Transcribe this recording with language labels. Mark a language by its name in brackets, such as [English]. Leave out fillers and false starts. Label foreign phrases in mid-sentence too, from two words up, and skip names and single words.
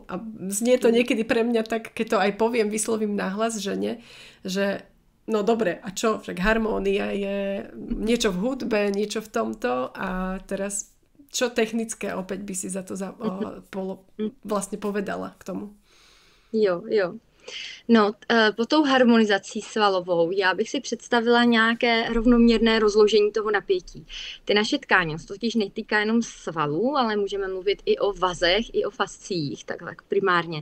[Slovak] A znie to niekedy pre mňa tak, keď to aj poviem, vyslovím nahlas, že nie, že no dobre, a čo? Však harmónia je niečo v hudbe, niečo v tomto a teraz čo technické opäť by si za to vlastne povedala k tomu? [Czech] Jo. No, po tou harmonizací svalovou já bych si představila nějaké rovnoměrné rozložení toho napětí. Ty naše tkáně se totiž netýká jenom svalů, ale můžeme mluvit i o vazech, i o fasciích, tak primárně.